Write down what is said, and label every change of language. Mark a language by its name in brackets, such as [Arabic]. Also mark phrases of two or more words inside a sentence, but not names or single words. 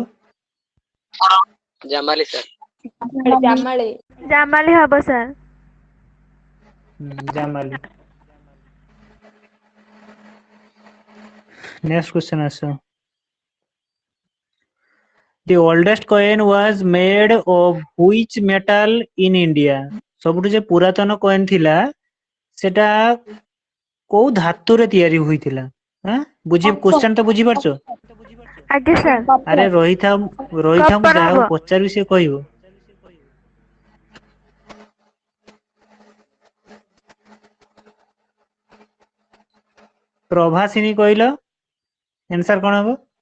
[Odia] जमाली सर। जामाले। ଜାମାଲି ହବ ସର। जामाली। [English] next question [Odia] आसो। [English] The oldest coin was made of which metal in India? [Odia] ସବୁଠୁ ଯେ ପୁରାତନ କଏନ୍ ଥିଲା ସେଟା କୋଉ ଧାତୁରେ ତିଆରି ହୋଇଥିଲା? ବୁଝି କ୍ୱେଶ୍ଚନ ତ ବୁଝି ପାରୁଛ? ଆଜ୍ଞା ସାର୍ ଆରେ ରହିଥାଉ ମୁଁ କପର ଯାହାକୁ ହବ। ପଚାରିବି ସେ କହିବ। ପ୍ରଭାସିନୀ କହିଲ ଆନ୍ସର କଣ ହବ?